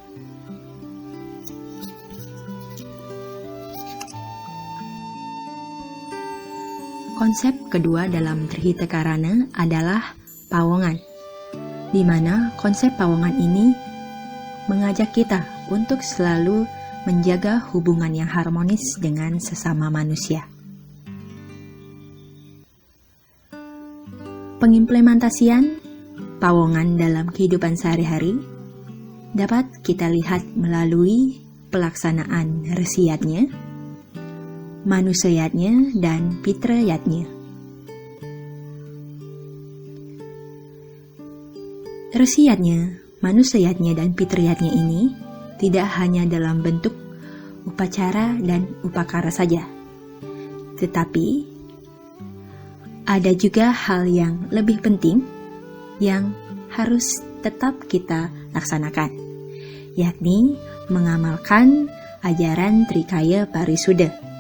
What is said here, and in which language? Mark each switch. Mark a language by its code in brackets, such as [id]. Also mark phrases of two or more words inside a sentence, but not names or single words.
[id] Konsep kedua dalam Trihita Karana adalah pawongan, di mana konsep pawongan ini mengajak kita untuk selalu menjaga hubungan yang harmonis dengan sesama manusia. Pengimplementasian pawongan dalam kehidupan sehari-hari dapat kita lihat melalui pelaksanaan resiyatnya, manusayatnya, dan pitrayatnya. Resiyatnya, manusiatnya, dan fitriyatnya ini tidak hanya dalam bentuk upacara dan upakara saja, tetapi ada juga hal yang lebih penting yang harus tetap kita laksanakan, yakni mengamalkan ajaran Trikaya Parisuddha.